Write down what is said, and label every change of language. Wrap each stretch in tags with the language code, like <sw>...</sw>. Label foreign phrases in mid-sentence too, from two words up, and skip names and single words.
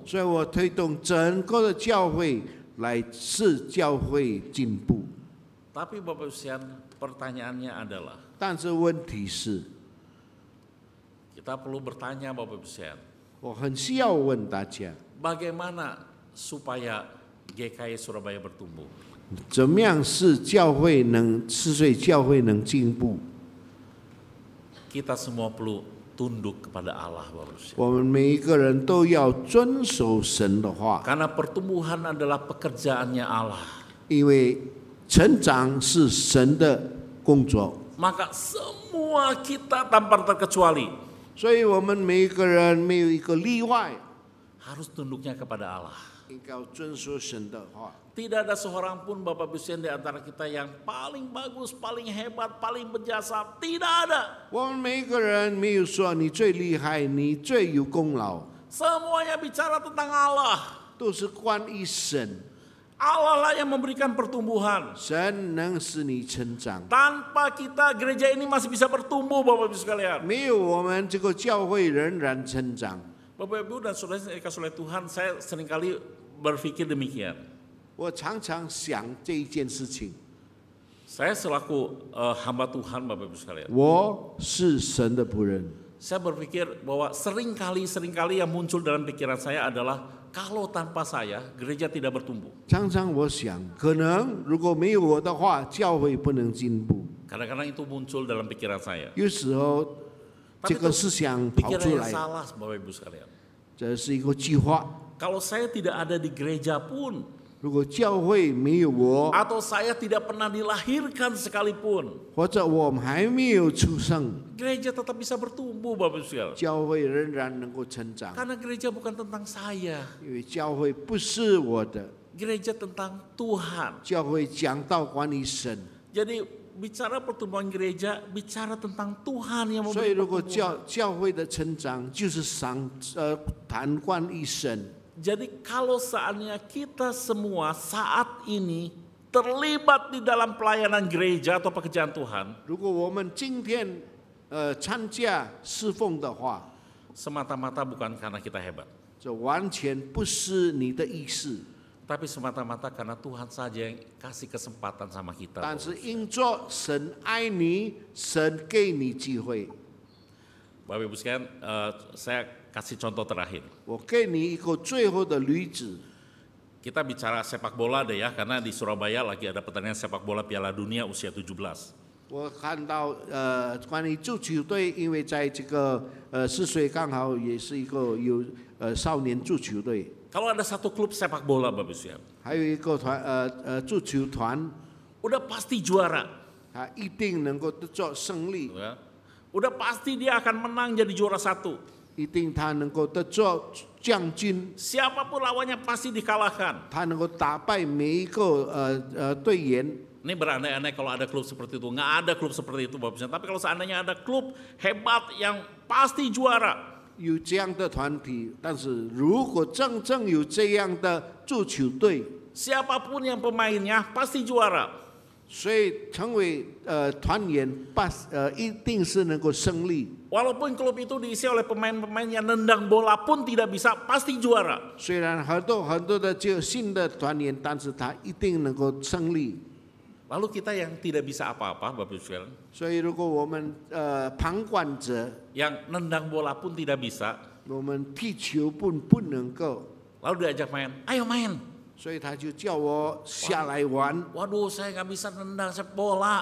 <zh>所以我推动整个的教会来使教会进步。</zh> <id>Tapi Bapak Ibu, pertanyaannya adalah,</id> <zh>但是问题是，</zh> <id>kita perlu bertanya Bapak Ibu,</id> <zh>我很需要问大家，</zh> <id>bagaimana supaya GKI Surabaya bertumbuh?</id> <zh>怎么样使教会能四岁教会能进步？</zh> <id>Kita semua perlu tunduk kepada Allah Bapak Ibu.</id> <zh>我们每一个人都要遵守神的话，</zh> <id>Karena pertumbuhan adalah pekerjaannya Allah.</id> <zh>因为成长是神的工作，</zh> <id>Maka semua kita tanpa terkecuali</id> <zh>所以我们每一个人没有一个例外，</zh> <id>harus tunduknya kepada Allah.</id> <zh>应该要遵守神的话。</zh> <id>Tidak ada seorang pun Bapak Ibu di antara kita yang paling bagus, paling hebat, paling berjasa. Tidak ada.</id> <zh>我们每一个人没有说你最厉害，你最有功劳，</zh> <id>Semuanya bicara tentang Allah.</id> <zh>都是关于神，</zh> <id>Allah lah yang memberikan pertumbuhan.</id> <zh>神能使你成长。</zh> <id>Tanpa kita gereja ini masih bisa bertumbuh Bapak Ibu sekalian.</id> <zh>没有我们这个教会仍然成长。</zh> <id>Bapak Ibu dan saudara yang dikasihi oleh Tuhan, saya seringkali berpikir demikian.</id> <zh>我常常想这一件事情，</zh> <id>Saya selaku hamba Tuhan Bapak Ibu sekalian.</id> <zh>我是神的仆人。</zh> <id>Saya berpikir bahwa seringkali yang muncul dalam pikiran saya adalah kalau tanpa saya gereja tidak bertumbuh.</id> <zh>常常我想，可能如果没有我的话，教会不能进步。</zh> <id>Kadang-kadang itu muncul dalam pikiran saya.</id> <zh>有时候这个思想跑</zh> <id>Pikiran</id> <zh>出</zh> <id>yang</id> <zh>来，</zh> <id>salah Bapak Ibu sekalian.</id> <zh>这是一个计划。</zh> <id>Kalau saya tidak ada di gereja pun,</id> <zh>如果教会没有我，</zh> <id>atau saya tidak pernah dilahirkan sekalipun,</id> <zh>或者我们还没有出生，</zh> <id>gereja tetap bisa bertumbuh Bapak Ibu sekalian.</id> <zh>教会仍然能够成长，</zh> <id>Karena gereja bukan tentang saya,</id> <zh>因为教会不是我的，</zh> <id>gereja tentang Tuhan.</id> <zh>教会讲到关于神。</zh> <id>Jadi bicara pertumbuhan gereja, bicara tentang Tuhan yang</id> <zh>所以，</zh> <id>memberi</id> <zh>如果</zh> <id>pertumbuhan.</id> <zh>教会的成长就是谈关于神。</zh> <id>Jadi kalau seandainya kita semua saat ini terlibat di dalam pelayanan gereja atau pekerjaan Tuhan,</id> <zh>如果我们今天参加侍奉的话，</zh> <id>semata-mata bukan karena kita hebat,</id> <zh>这完全不是你的意思，</zh> <id>tapi semata-mata karena Tuhan saja yang kasih kesempatan sama kita.</id> <zh>但是因着神爱你，神给你机会。</zh> <id>Bapak Ibu sekalian, saya kasih contoh terakhir.</id> <zh>我给你一个最后的例子，</zh> <id>Kita bicara sepak bola deh ya, karena di Surabaya lagi ada pertandingan sepak bola Piala Dunia usia 17.</id> <zh>我看到关于足球队，因为在这个泗水刚好也是一个有少年足球队，</zh> <id>Kalau ada satu klub sepak bola Bapak Ibu sekalian,</id> <zh>还有一个足球团，</zh> <id>udah pasti juara. 他一定能够得着胜利， Ya. Udah pasti dia akan menang jadi juara satu.</id> <zh>一定他能够得着将军，</zh> <id>Siapapun lawannya pasti dikalahkan.</id> <zh>他能够打败每一个队员。</zh> <id>Ini berandai-andai kalau ada klub seperti itu. Nggak ada klub seperti itu Bapak Ibu. Tapi kalau seandainya ada klub hebat yang pasti juara.</id> <zh>有这样的团体，但是如果真正有这样的足球队，</zh> <id>Siapapun yang pemainnya pasti juara.</id> <zh>所以成为团员一定是能够胜利。</zh> <id>Walaupun klub itu diisi oleh pemain-pemain yang nendang bola pun tidak bisa, pasti juara.</id> <zh>虽然很多的就新的团员，但是他一定能够胜利。</zh> <id>Lalu kita yang tidak bisa apa-apa Bapak Ibu sekalian,</id> <zh>所以如果我们旁观者，</zh> <id>yang nendang bola pun tidak bisa,</id> <zh>我们踢球不能够，</zh> <id>lalu diajak main, ayo main.</id> <zh>所以他就叫我下来玩。</zh> <id>Waduh, saya nggak bisa nendang sepak bola,</id>